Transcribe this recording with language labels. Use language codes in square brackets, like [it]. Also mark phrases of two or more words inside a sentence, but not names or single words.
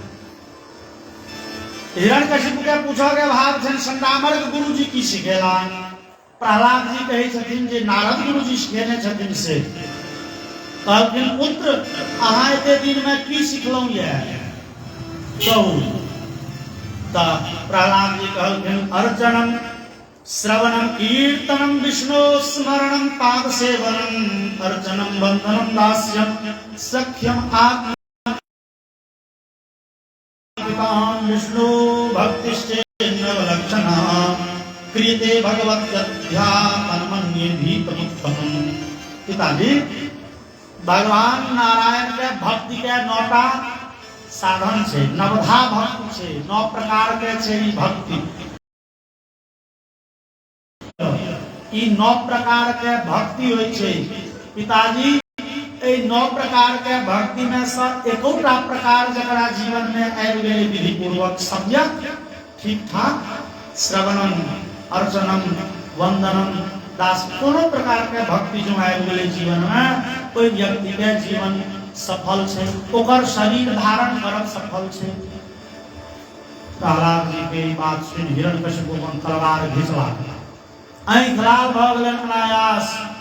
[mai] हिरण्यकशिपु के पूछो के भाव छन संडामर के गुरुजी की सिखेला। प्रहलाद जी कहे छथिन जे नारद गुरुजी सिखेने छथिन से कहलखिन पुत्र अहाँ एते दिन में की सिखलहुँ ये कहू। तो प्रहलाद जी कहलखिन [sa] अर्चनम श्रवणम कीर्तनम विष्णु स्मरणम पाद सेवनम अर्चनम बंधनम दास्यम सख्यम आत्म विष्णु भक्तिश्चेन्न लक्षणा क्रियते भगवत्यात्मन्ये भीतमुत्तमम्। [mai] पिताजी भगवान नारायण के भक्ति के 9टा साधन छे नवधा भक्ति छे 9 प्रकार के छे ई भक्ति। ई 9 प्रकार के भक्ति होय छे पिताजी। ए 9 प्रकार के भक्ति में से एकोटा प्रकार जकरा जीवन में आबि गेलै विधि पूर्वक सम्यक ठीक ठाक [sa] श्रवणम अर्चनम वंदनम दास [mai] कोनो प्रकार के भक्ति जो आबि गेलै जीवन में कोई व्यक्ति के जीवन सफल छै ओकर शरीर धारण करब सफल छै। प्रहलाद जी के बात सुन हिरण्यकशिपु अपन तलवार घिचला आँखि लाल भऽ गेलनि अनायास।